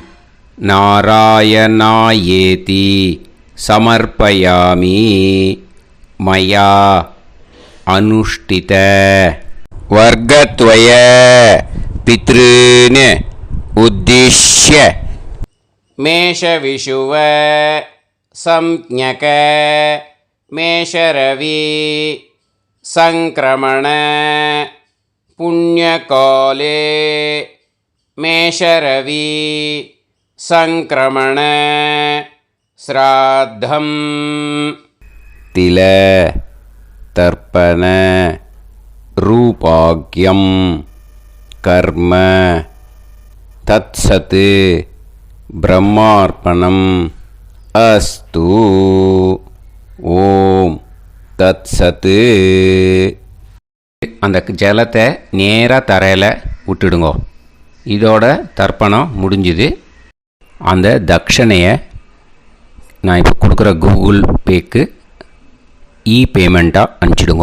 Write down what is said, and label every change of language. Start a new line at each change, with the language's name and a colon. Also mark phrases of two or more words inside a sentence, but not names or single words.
Sanskrit: नारायणायेति समर्पयामि मया अनुष्ठित वर्गद्वय पितॄन् उद्दिश्य मेषविषुव संज्ञक मेषरवि संक्रमण पुण्यकाले मेषरवि संक्रमण श्राद्धं तिल तर्पण रूपाग्यं कर्म तत्सत् ब्रह्मार्पणम् अस्तु. ओम् तत्सत्.
Tamil: அந்த ஜலத்தை நேராக தரையில் விட்டுடுங்க. இதோட தர்ப்பணம் முடிஞ்சுது. அந்த தட்சணையை நான் இப்போ கொடுக்குற கூகுள் பேக்கு பேமெண்ட்டாக அனுப்பிச்சிடுங்க.